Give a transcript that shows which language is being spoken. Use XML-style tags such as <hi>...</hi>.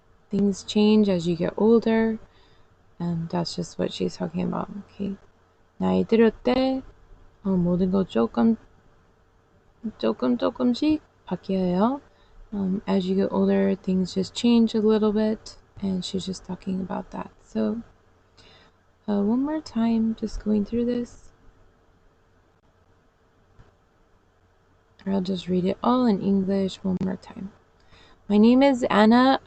<en>Things change as you get older, and that's just what she's talking about. Okay.</en> <ko>나이 들을 때 모든 거 조금씩 바뀌어요.</ko> <en>As you get older, things just change a little bit, and she's just talking about that. So, one more time, just going through this. Or I'll just read it all in English one more time. My name is Anna.</en>